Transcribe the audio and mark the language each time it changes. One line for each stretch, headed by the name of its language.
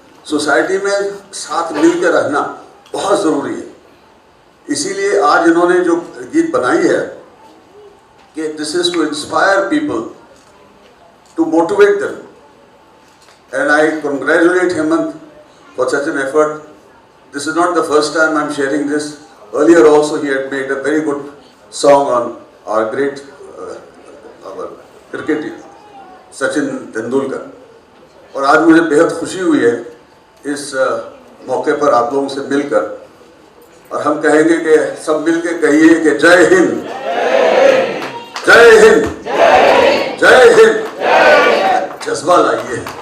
Hindi: Society में साथ मिलकर रहना बहुत ज़रूरी है। इसीलिए आज इन्होंने जो गीत बनाई है कि
English: This is to inspire people, to motivate them, and I congratulate Hemant for such an effort. This is not the first time I'm sharing this. Earlier also he had made a very good song on our great our cricketer Sachin Tendulkar.
Hindi: और आज मुझे बेहद खुशी हुई है इस मौके पर आप लोगों से मिलकर, और हम कहेंगे कि सब मिलकर कहिए कि जय हिंद, जय हिंद, जय हिंद, जज्बा लाइए।